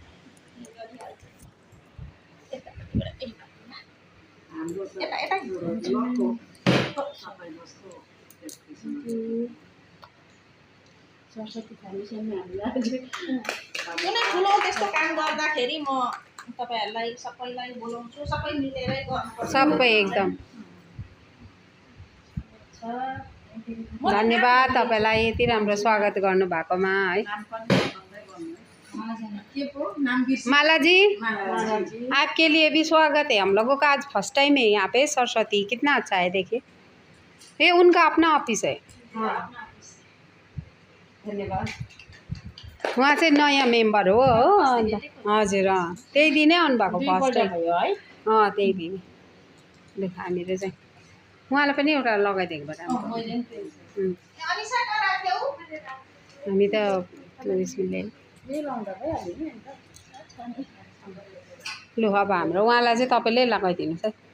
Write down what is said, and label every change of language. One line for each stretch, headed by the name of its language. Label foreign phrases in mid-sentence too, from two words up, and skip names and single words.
Nepali: सरस्वती फाउन्डेसनमा हामीलाई कुनै ठुलो त्यस्तो काम गर्दाखेरि म तपाईहरुलाई सबैलाई बोलाउँछु। सबै मिलेरै गर्नुपर्छ। सबै एकदम धन्यवाद तपाईलाई यति राम्रो स्वागत गर्नु भएकोमा है।
Hindi: माला जी आपके लिए भी स्वागत है। हम लोगों का आज
English: first time
Hindi: है यहाँ पे सरस्वती। कितना अच्छा है देखिए, ये उनका अपना ऑफिस है। धन्यवाद।
Nepali: उहाँ चाहिँ नयाँ मेम्बर हो हजुर। त्यही दिनै आउनुभएको
English: first time
Nepali: त्यही दिन देख हामीले चाहिँ उहाँलाई पनि एउटा लगाइदिएको भए राम्रो। हामी त टुरिस्टले लु अब हाम्रो उहाँलाई चाहिँ तपाईँले लगाइदिनुहोस् है।